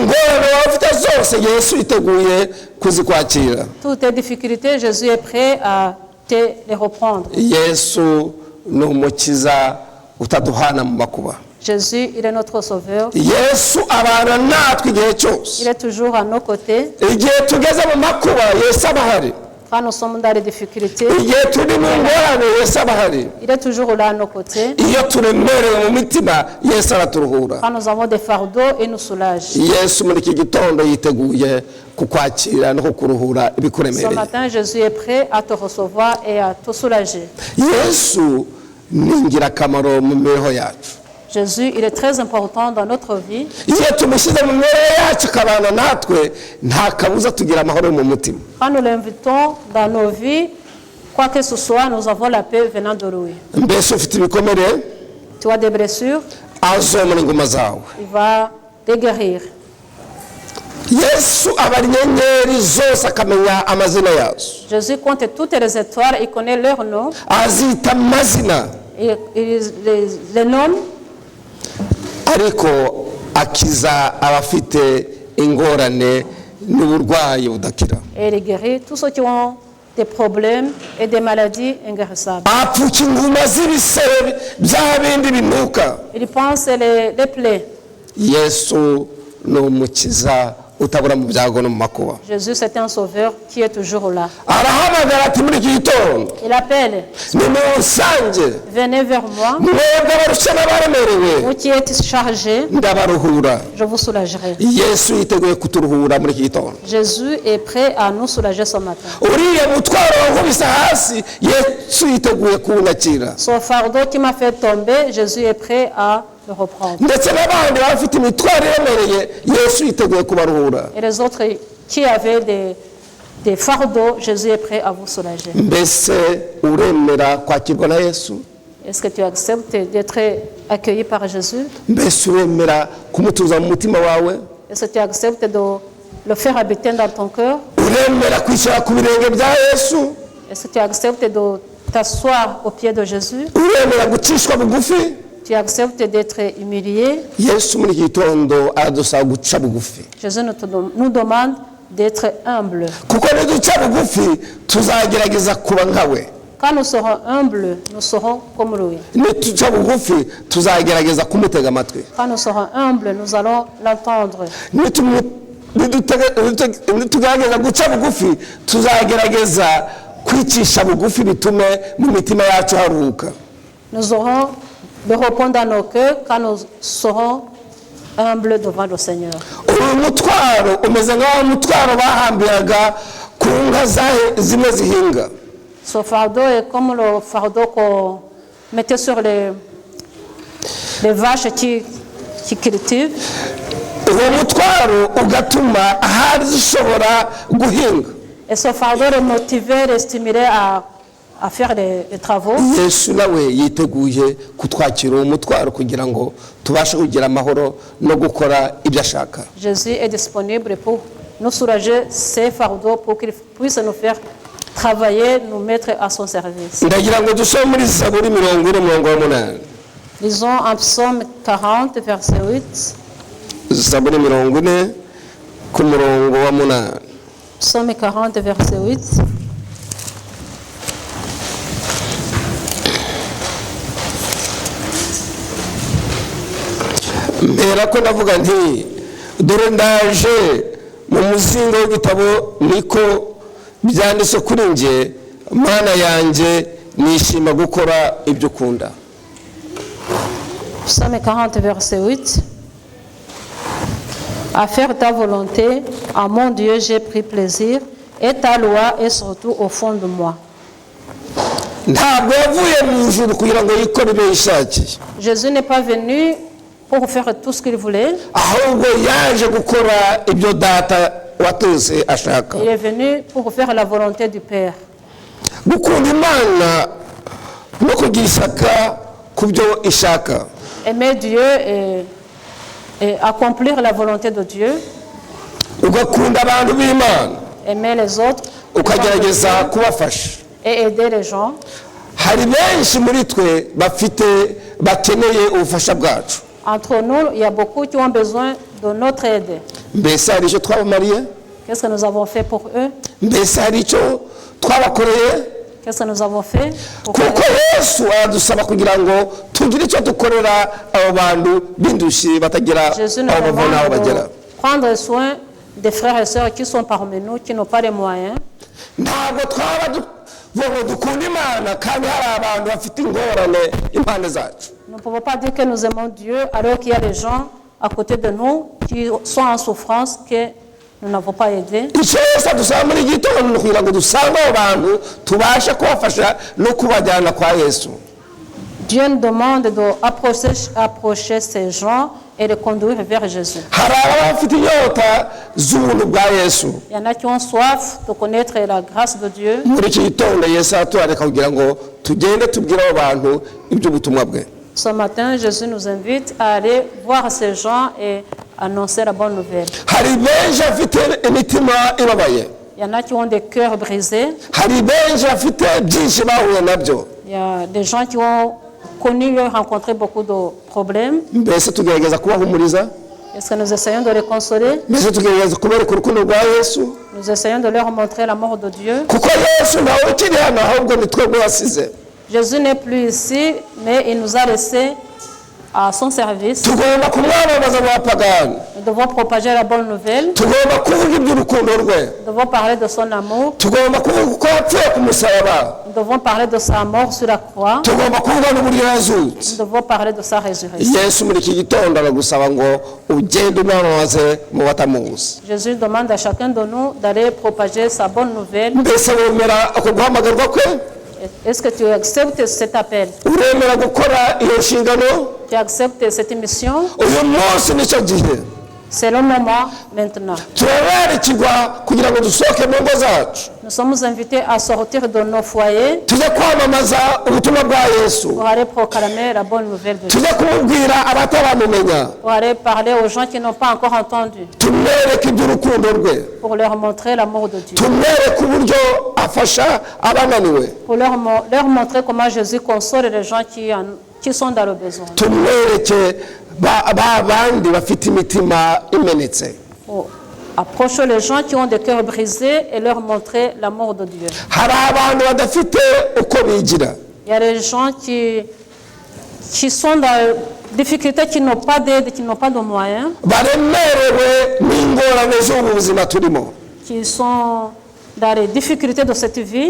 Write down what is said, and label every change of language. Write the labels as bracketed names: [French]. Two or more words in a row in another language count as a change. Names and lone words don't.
[French] Toutes tes difficultés, Jésus est prêt à te les reprendre. Jésus, il est notre sauveur. Il est toujours à nos côtés. Quand nous sommes dans les difficultés, [Kinyarwanda] igihe turi mu ngorane Yesu aba ahari. [French] il est toujours là à nos côtés. [Kinyarwanda] Iyo turemerewe mu mitima Yesu araturuhura. [French] Quand nous avons des fardeaux, il nous soulage. [Kinyarwanda] Yesu muri iki gitondo yiteguye kukwakira no kukuruhura [French] Ce [Kinyarwanda] ibikuremereye. [French] matin, Jésus est prêt à te recevoir et à te soulager. [Kinyarwanda] Yesu ni ingirakamaro mu mibereho yacu. [French] Jésus, il est très important dans notre vie. [Kinyarwanda] Iyo tumushyize mu mibereho yacu akabana natwe nta kabuza tugira amahoro mu mutima. [French] Quand nous l'invitons dans nos vies, quoi que ce soit, nous avons la paix venant de lui. [Kinyarwanda] Mbese ufite ibikomere [French] Tu as des blessures, [Kinyarwanda] azomora inguma zawe. [French] il va te guérir. [Kinyarwanda] Yesu abara inyenyeri zose akamenya amazina yazo. [French] Jésus compte toutes les étoiles, il connaît leur nom, [Kinyarwanda] Azita amazina [French] il les nomme, [Kinyarwanda] ariko akiza abafite ingorane n'uburwayi budakira. [French] et il guérit tous ceux qui ont des problèmes et des maladies inguérissables. [Kinyarwanda] Apfuka inguma z'ibisebe bya bindi binuka. [French] Il pense les plaies. [Kinyarwanda] Yesu ni umukiza utabura mu byago no mu makuba. [French] Jésus, c'est un sauveur qui est toujours là. [Kinyarwanda] Arahamagara ati muri iki gitondo [French] Il appelle, [Kinyarwanda] nimunsange [French] venez vers moi, [Kinyarwanda] mwebwe abarusha n'abaremerewe [French] vous qui êtes chargés, [Kinyarwanda] ndabaruhura. [French] je vous soulagerai. [Kinyarwanda] Yesu yiteguye kuturuhura muri iki gitondo. [French] Jésus est prêt à nous soulager ce matin. [Kinyarwanda] Uriya mutwaro wankubise hasi Yesu yiteguye kuwunyakira. [French] Son fardeau qui m'a fait tomber, Jésus est prêt à le reprendre. [Kinyarwanda] Ndetse n'abandi bafite imitwaro iremereye Yesu yiteguye kubaruhura. [French] Et les autres qui avaient des fardeaux, Jésus est prêt à vous soulager. [Kinyarwanda] Mbese uremera kwakirwa na Yesu? [French] Est-ce que tu acceptes d'être accueilli par Jésus? [Kinyarwanda] Mbese uremera kumutuza mu mutima wawe? [French] Est-ce que tu acceptes de le faire habiter dans ton cœur? [Kinyarwanda] Uremera kwicara ku birenge bya Yesu? [French] Est-ce que tu acceptes de t'asseoir aux pieds de Jésus? [Kinyarwanda] Uremera gucishwa bugufi? [French] Tu acceptes d'être humilié? [Kinyarwanda] Yesu muri iki gitondo aradusaba guca bugufi. [French] Jésus nous demande d'être humble. [Kinyarwanda] Kuko niduca bugufi tuzagerageza kuba nkawe. [French] Quand nous serons humbles, nous serons comme lui. [Kinyarwanda] Nituca bugufi tuzagerageza kumutega amatwi. [French] Quand nous serons humbles, nous allons l'entendre. [Kinyarwanda] Nitugerageza guca bugufi tuzagerageza kwicisha bugufi bitume mu mitima yacu haruhuka. [French] Nous aurons de repos dans nos cœurs quand nous serons humbles devant le Seigneur. [Kinyarwanda] Uyu mutwaro umeze nk'aho mutwaro bahambiraga ku nka zimwe zihinga. [French] Ce fardeau est comme le fardeau qu'on mettait sur les vaches qui cultivent. [Kinyarwanda] Uwo mutwaro ugatuma ahari zishobora guhinga. [French] Et ce fardeau les motivait, les stimulait à faire les travaux. [Kinyarwanda] Yesu nawe yiteguye kutwakira uwo mutwaro kugira ngo tubashe kugira amahoro no gukora ibyo ashaka. [French] Jésus est disponible pour nous soulager ces fardeaux pour qu'il puisse nous faire travailler, nous mettre à son service. [Kinyarwanda] Ndagira ngo dusome muri Zaburi 40:8. [French] Lisons en Psaume 40, verset 8. [Kinyarwanda] Zaburi 40 ku murongo wa 8. [French] Psaume 40, verset 8. [Kinyarwanda] Mbera ko ndavuga nti dore ndaje mu muzingo w'igitabo niko byanditse kuri nge mana yanjye nishima gukora ibyo ukunda. [French] Psaume 40, verset 8. À faire ta volonté, à mon Dieu, j'ai pris plaisir, et ta loi est surtout au fond de moi. [Kinyarwanda] Ntabwo yavuye mu ijuru kugira ngo yikore ibyo yishakiye. [French] Jésus n'est pas venu pour faire tout ce qu'il voulait. [Kinyarwanda] Ahubwo yaje gukora ibyo data watose ashaka. [French] Il est venu pour faire la volonté du Père. [Kinyarwanda] Gukunda Imana no kugira ishyaka ku byo ishaka. [French] Aimer Dieu et accomplir la volonté de Dieu. [Kinyarwanda] Ugakunda abantu b'Imana. [French] Aimer les autres. [Kinyarwanda] Ukagerageza kubafasha. [French] Et aider les gens. [Kinyarwanda] Hari benshi muri twe bakeneye ubufasha bwacu. [French] Entre nous, il y a beaucoup qui ont besoin de notre aide. [Kinyarwanda] Mbese hari icyo twabamariye? [French] Qu'est-ce que nous avons fait pour eux? [Kinyarwanda] Mbese hari icyo twabakoreye? [French] Qu'est-ce que nous avons fait? [Kinyarwanda] Kuko Yesu aradusaba kugira ngo tugire icyo dukorera abo bantu b'indushyi batagira aho bava n'aho bagera. [French] Prendre soin des frères et sœurs qui sont parmi nous, qui n'ont pas les moyens. [Kinyarwanda] ntabwo twaba dukunda imana kandi hari abantu bafite ingorane impande zacu. [French] Nous ne pouvons pas dire que nous aimons Dieu alors qu'il y a des gens à côté de nous qui sont en souffrance que nous n'avons pas aidé. [Kinyarwanda] icyo yose dusaba muri iki gitondo ni ukugira ngo dusange abo bantu tubashe kubafasha no kubajyana kwa Yesu. [French] Dieu nous demande d'approcher ces gens et de conduire vers Jésus. [Kinyarwanda] hari abafite inyota z'ubuntu bwa Yesu. [French] Il y en a qui ont soif de connaître la grâce de Dieu. [Kinyarwanda] muri iki gitondo Yesu atubareka kugira ngo tugende tubwire abo bantu iby'ubutumwa bwe. [French] Ce matin, Jésus nous invite à aller voir ces gens et annoncer la bonne nouvelle. [Kinyarwanda] hari benshi bafite imitima ibabaye. [French] Il y en a qui ont des cœurs brisés. [Kinyarwanda] hari benshi bafite byinshi bahuye nabyo. [French] Il y a des gens qui ont connu et rencontré beaucoup de problèmes. [Kinyarwanda] mbese tugerageza kubahumuriza. [French] Est-ce que nous essayons de les consoler? [Kinyarwanda] mbese tugerageza kubereka urukundo rwa Yesu. [French] Nous essayons de leur montrer l'amour de Dieu. [Kinyarwanda] kuko Yesu nawe ukiri hano ahubwo ni twebwe wasize. [French] Jésus n'est plus ici, mais il nous a laissés à son service. [Kinyarwanda] tugomba kumwamamaza mu bapagani. [French] Nous devons propager la bonne nouvelle. [Kinyarwanda] tugomba kuvuga iby'urukundo rwe. [French] Nous devons parler de son amour. [Kinyarwanda] tugomba kuvuga uko yapfuye ku musaraba. [French] Nous devons parler de sa mort sur la croix. [Kinyarwanda] tugomba kuvuga n'uburyo yazutse. [French] Nous devons parler de sa résurrection. [Kinyarwanda] Yesu muri iki gitondo aragusaba ngo ugende umwamamaze mu batamuzi. [French] Jésus demande à chacun de nous d'aller propager sa bonne nouvelle. [Kinyarwanda] mbese wemera ako guhamagarwa kwe? [French] Est-ce que tu acceptes cet appel? [Kinyarwanda] uremera gukora iyo nshingano? [French] Tu acceptes cette mission? [Kinyarwanda] uyu munsi nicyo gihe. [French] C'est le moment maintenant. [Kinyarwanda] turaberekirwa kugira ngo dusohoke mu ngo zacu. [French] Nous sommes invités à sortir de nos foyers [Kinyarwanda] tujye kwamamaza ubutumwa bwa Yesu. [French] pour aller proclamer la bonne nouvelle de Dieu. [Kinyarwanda] tujye kumubwira abataramumenya. [French] Pour aller parler aux gens qui n'ont pas encore entendu. [Kinyarwanda] tumwereke iby'urukundo rwe. [French] Pour leur montrer l'amour de Dieu. [Kinyarwanda] tumwereke uburyo afasha abananiwe. [French] Pour leur montrer comment Jésus console les gens qui sont dans le besoin. [Kinyarwanda] tumwereke bandi bafite imitima imenetse. [French] Pour approcher les gens qui ont des cœurs brisés et leur montrer l'amour de Dieu. [Kinyarwanda] hari abantu badafite uko bigira. [French] Il y a des gens qui sont dans des difficultés, qui n'ont pas d'aide, qui n'ont pas de moyens, [Kinyarwanda] baremerewe n'ingorane z'ubu buzima turimo. [French] qui sont dans les difficultés de cette vie,